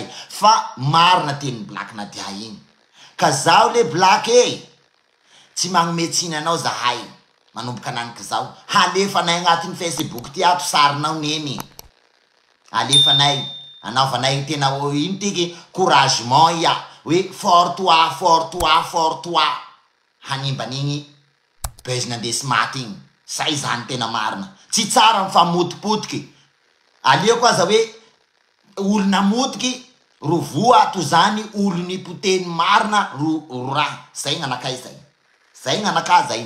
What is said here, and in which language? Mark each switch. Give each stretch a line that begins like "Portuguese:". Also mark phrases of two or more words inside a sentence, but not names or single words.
Malagasy: Fa marina teny Black Nadia igny. Ka zao le Black tsy magnometsiny anao zahay. Manomboka ananiky zao. Halefanay agnatin'ny Facebook ty ato sarinao neny. Alefanay. Anaovanay tena ino tiky couragement ia.
French: Oui, fort toi.
Malagasy: Hanimban'igny buzz nandesy maty igny. Say zany tena marina. Tsy tsara mifamotipotiky. Aliako aza hoe olo namotiky ro voa ato zany olo nipoteny marina ro raha. Zay gn'anakay zay. Zay gn'anakay zay.